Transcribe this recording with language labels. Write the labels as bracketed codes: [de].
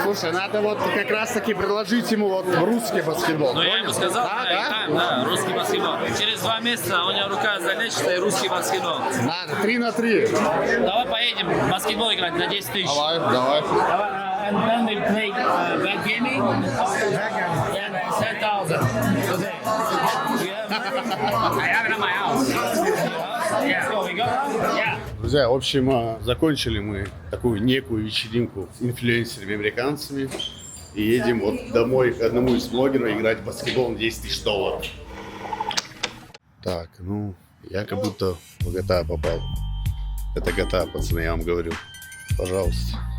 [ru] Слушай, надо вот как раз таки предложить ему вот русский баскетбол. Ну, я ему сказал, Да, да, играем, да, русский баскетбол. Через 2 месяца у него рука залечится и русский баскетбол. Надо 3 на 3. Давай поедем в баскетбол играть на 10 тысяч. Давай. [en] And then we play backgaming. Yeah, 10,000. Okay. You have money? I have it at my house. Yeah. So we go? Yeah. [ru] Друзья, в общем, закончили мы такую некую вечеринку с инфлюенсерами-американцами и едем вот домой к одному из блогеров играть в баскетбол на $10 000. Так, ну, я как будто в GTA попал. Это GTA, пацаны, я вам говорю. Пожалуйста.